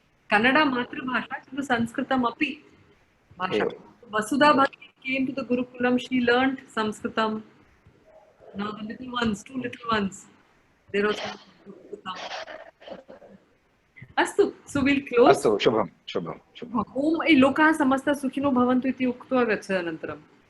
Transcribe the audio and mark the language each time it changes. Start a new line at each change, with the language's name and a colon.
Sanskrit: Kannada matrabhasha, किन्तु संस्कृतम् अपि भाषा.
English: Vasudha Bhagini came to the Gurukulam, she learned Sanskritam. Now the little ones, two little ones, they're also Sanskritam. Astu, so we'll close.
Sanskrit: अस्तु शुभं शुभं शुभम्। ओम ए लोकाः समस्ता सुखिनो भवन्तु इति उक्त्वा गच्छ अनन्तरम्।